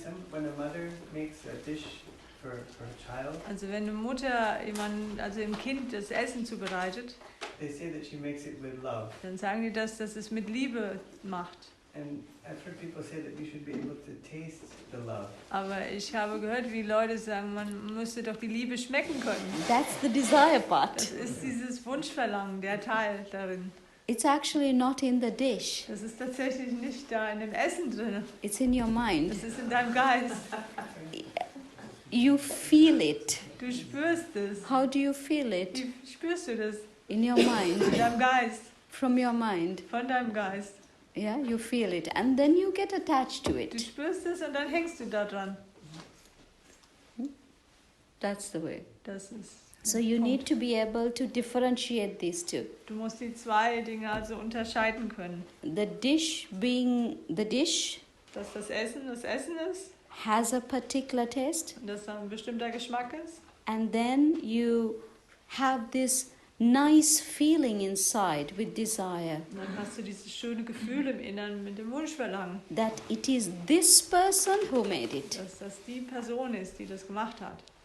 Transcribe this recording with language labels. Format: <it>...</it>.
<en>when a mother makes a dish for a child,</en> <de>Also wenn eine Mutter also dem Kind das Essen zubereitet,</de> <en>they say that she makes it with love.</en> <de>dann sagen die, dass das es mit Liebe macht.</de> <en>And I've heard people say that you should be able to taste the love.</en> <de>Aber ich habe gehört, wie Leute sagen, man müsste doch die Liebe schmecken können.</de> <en>That's the desire</en> <de>Das</de> <en>part.</en> <de>ist dieses Wunschverlangen, der Teil darin.</de> <en>It's actually not in the dish,</en> <de>Das ist tatsächlich nicht da in dem Essen drin.</de> <en>it's in your mind.</en> <de>Das ist in deinem Geist.</de> <en>You feel it.</en> <de>Du spürst es.</de> <en>How do you feel it?</en> <de>Wie spürst du das?</de> <en>In your mind,</en> <de>In deinem Geist.</de> <en>from your mind.</en> <de>Von deinem Geist.</de> <en>Yeah, you feel it. And then you get attached to</en> <de>Du</de> <en>it.</en> <de>spürst es und dann hängst du da dran.</de> <en>That's the way.</en> <de>Das ist.</de> <en>So you need to be able to differentiate these two.</en> <de>Du musst die zwei Dinge also unterscheiden können.</de> <en>The dish being the dish</en> <de>Dass das Essen ist</de> <en>has a particular taste,</en> <de>und dass da ein bestimmter Geschmack ist.</de> <en>and then you have this nice feeling inside with desire</en> <de>Und dann hast du dieses schöne Gefühl im Innern mit dem Wunschverlangen,</de> <en>that it is this person who made it.</en> <de>dass das die Person ist, die das gemacht hat.</de>